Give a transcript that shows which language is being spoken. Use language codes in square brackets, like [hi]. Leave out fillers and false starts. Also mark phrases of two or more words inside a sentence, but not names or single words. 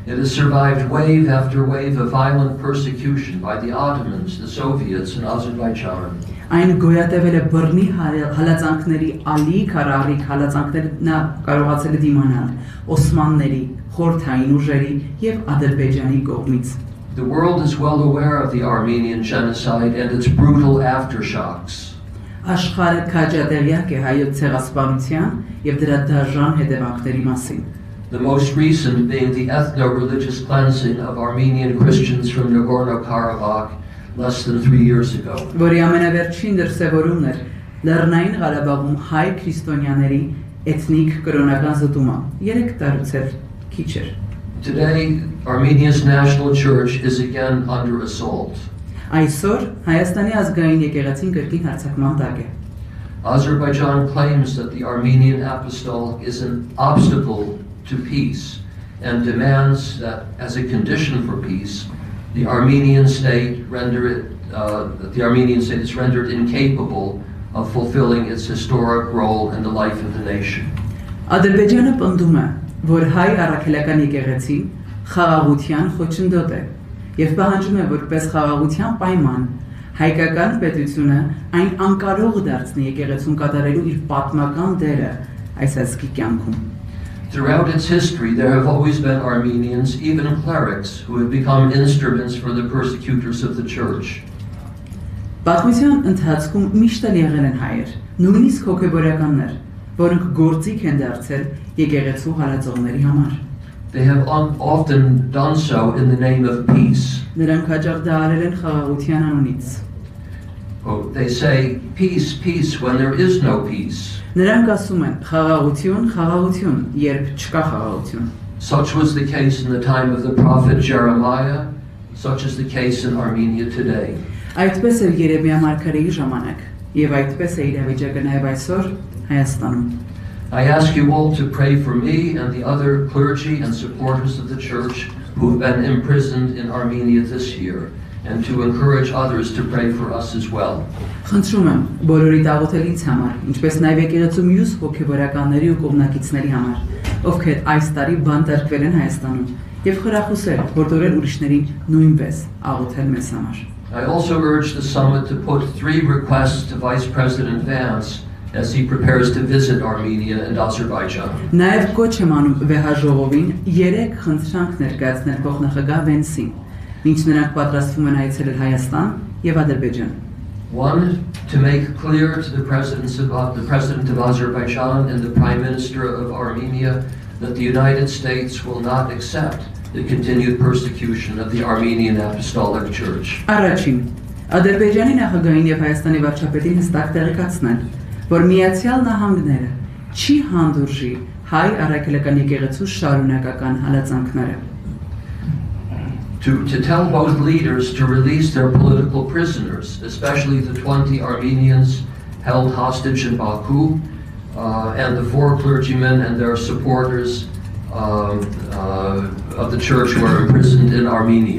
[en] It has survived wave after wave of violent persecution by the Ottomans, the Soviets, and Azerbaijan. [hy] Այն գոյատևել է բռնի հալածանքների ալիք առառիք հալածանքներ նա կարողացել է դիմանալ Օսմանների, խորհրդային ուժերի եւ Ադրբեջանի կողմից։ [en] The world is well aware of the Armenian genocide and its brutal aftershocks. [hy] Աշխարհը քաջատեղյակ է հայոց ցեղասպանության եւ դրա դաժան հետևանքների մասին։ [en] The most recent being the ethno-religious cleansing of Armenian Christians from Nagorno-Karabakh less than 3 years ago. [hy] Որի ամենավերջին դրսևորումն էր Լեռնային Ղարաբաղում հայ քրիստոնյաների էթնիկ կրոնական զտումը։ 3 տարուց էլ քիչ էր։ [en] Today, Armenia's national church is again under assault. [hy] Այսօր Հայաստանի ազգային եկեղեցին կրկին հարձակման տակ է։ [en] Azerbaijan claims that the Armenian apostolic is an obstacle to peace and demands that as a condition for peace, the Armenian state is rendered incapable of fulfilling its historic role in the life of the nation. [hy] Ադրբեջանը պնդում է, որ հայ առաքելական եկեղեցին խաղաղության խոչընդոտ է եւ պահանջում է որպես խաղաղության պայման հայկական պետությունը այն անկարող դարձնի եկեղեցուն կատարելու իր պատմական դերը այս ազգի կյանքում։ [en] Throughout its history, there have always been Armenians, even clerics, who have become instruments for the persecutors of the church. [hy] Պատմության ընթացքում միշտ եղել են հայեր, նույնիսկ հոգեբորականներ, որոնք գործիք են դարձել եկեղեցու հալածողների համար։ [en] They have often done so in the name of peace. [hy] Նրանք հաճախ դա արել են խաղաղության անունից։ [en] They say, peace, peace, when there is no peace. [hy] Նրանք ասում են խաղաղություն, խաղաղություն, երբ չկա խաղաղություն։ [en] Such was the case in the time of the prophet Jeremiah, such is the case in Armenia today. [hy] Այդպես էր Երեմիա մարգարեի ժամանակ, եւ այդպես է իրավիճակը նաեւ այսօր Հայաստանում։ [en] I ask you all to pray for me and the other clergy and supporters of the church who have been imprisoned in Armenia this year, and to encourage others to pray for us as well. [hy] Խնդրում եմ բոլորի աղոթել ինձ համար, ինչպես նաև եկեղեցու մյուս հոգեբորականների ու կողմնակիցների համար, ովքեր այս տարի բանտարկվել են Հայաստանում, եւ խրախուսել հորդորել ուրիշներին նույնպես աղոթել մեզ համար։ [en] I also urge the summit to put 3 requests to Vice President Vance as he prepares to visit Armenia and Azerbaijan. [hy] Նաև կոչ եմ անում վեհաժողովին 3 խնդրանք ներկայացնել փոխնախագահ Վենսին, ինչ նրանք պատրաստվում են այցելել Հայաստան եւ Ադրբեջան։ [en] 1, to make clear to the President of Azerbaijan and the Prime Minister of Armenia that the United States will not accept the continued persecution of the Armenian Apostolic Church. [hy] Առաջին, Ադրբեջանի նախագահին եւ Հայաստանի վարչապետին հստակ տեղեկացնել, որ Միացյալ Նահանգները չի հանդուրժի հայ առաքելական եկեղեցու շարունակական հալածանքները։ [en] To tell both leaders to release their political prisoners, especially the 20 Armenians held hostage in Baku, and the 4 clergymen and their supporters of the church who are imprisoned in Armenia.